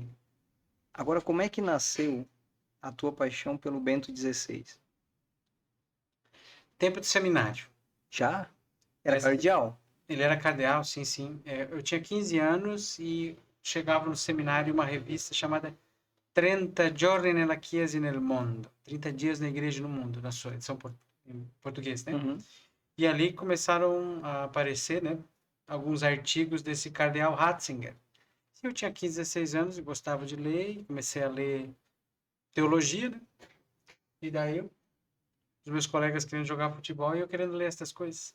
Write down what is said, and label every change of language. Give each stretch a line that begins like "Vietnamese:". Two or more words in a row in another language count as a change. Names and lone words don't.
Portuguese: Agora, como é que nasceu a tua paixão pelo Bento XVI? Tempo de seminário. Já? Era Mas cardeal? ele era cardeal, sim, sim. Eu tinha 15 anos e chegava no seminário uma revista chamada 30 giorni nella Chiesa e nel mondo. 30 dias na igreja e no mundo, na sua edição em português, né? Uhum. E ali começaram a aparecer, né, alguns artigos desse cardeal Ratzinger. Eu tinha 15, 16 anos e gostava de ler, e comecei a ler teologia, né? E daí os meus colegas querendo jogar futebol e eu querendo ler essas coisas.